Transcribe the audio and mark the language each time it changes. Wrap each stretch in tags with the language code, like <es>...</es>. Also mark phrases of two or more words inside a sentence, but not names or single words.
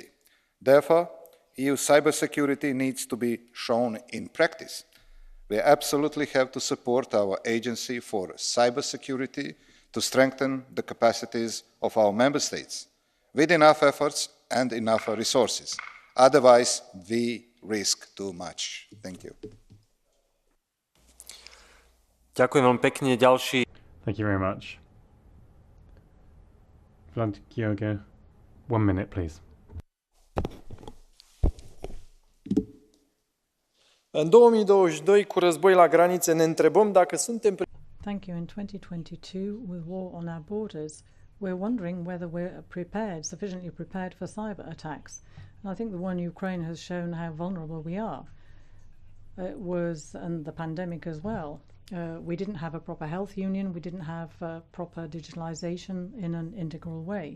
<en>Therefore, EU cybersecurity needs to be shown in practice. We absolutely have to support our agency for cybersecurity to strengthen the capacities of our member states with enough efforts and enough resources. Otherwise, we risk too much. Thank you.</en> <sk>Ďakujem veľmi pekne. Ďalší.</sk> <en>Thank you very much. Vlad George, 1 minute, please.</en> <ro>În 2022, cu război la granițe, ne întrebăm dacă suntem...</ro> <en>Thank you. In 2022, with war on our borders, we're wondering whether we're prepared, sufficiently prepared for cyber attacks. And I think the war in Ukraine has shown how vulnerable we are. It was, and the pandemic as well. We didn't have a proper health union. We didn't have proper digitalization in an integral way.</en>